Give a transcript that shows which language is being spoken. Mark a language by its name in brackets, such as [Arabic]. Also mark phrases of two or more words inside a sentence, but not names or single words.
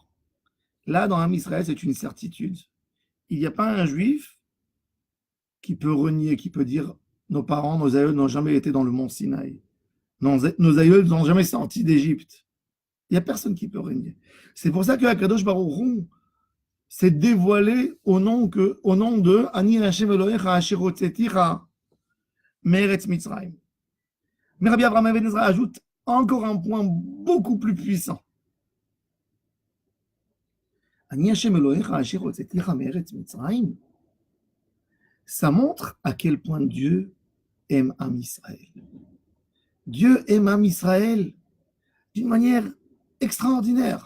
[French] Là, dans l'Am Israël, c'est une certitude. Il n'y a pas un juif qui peut renier, qui peut dire nos parents, nos aïeuls n'ont jamais été dans le mont Sinaï. Nos aïeuls n'ont jamais sorti d'Égypte. Il n'y a personne qui peut renier. C'est pour ça que [Hebrew] הקדוש ברוך הוא [French] s'est dévoilé au nom de [Hebrew] אני השם אלהיך אשר הוצאתיך מארץ מצרים. [French] Mais Rabbi Avraham Even Ezra ajoute encore un point beaucoup plus puissant. [Hebrew] אני השם אלהיך אשר הוצאתיך מארץ מצרים. [French] Ça montre à quel point Dieu aime Am Israël. Dieu aime Am Israël d'une manière extraordinaire.